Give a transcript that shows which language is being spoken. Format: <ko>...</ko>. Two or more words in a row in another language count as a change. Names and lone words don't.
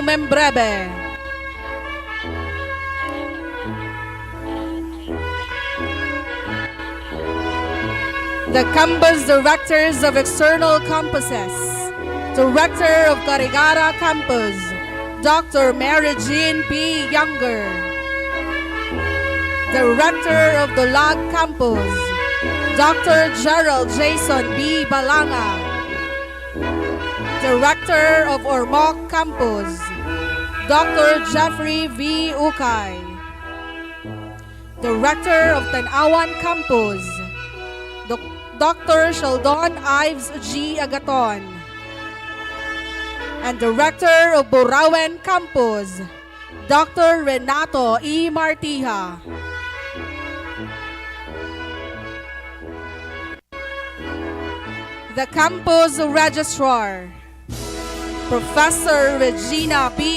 <en>Membrebe, the Campus Directors of External Campuses, Director of Carigara Campus, Dr. Mary Jean P. Younger, Director of the Lag Campus, Dr. Gerald Jason B. Balanga, Director of Ormoc Campus, Dr. Jeffrey V. Ukay, Director of Tanawan Campus, Dr. Sheldon Ives G. Agaton, and Director of Burauen Campus, Dr. Renato E. Martija. The Campus Registrar, Professor Regina B.</en>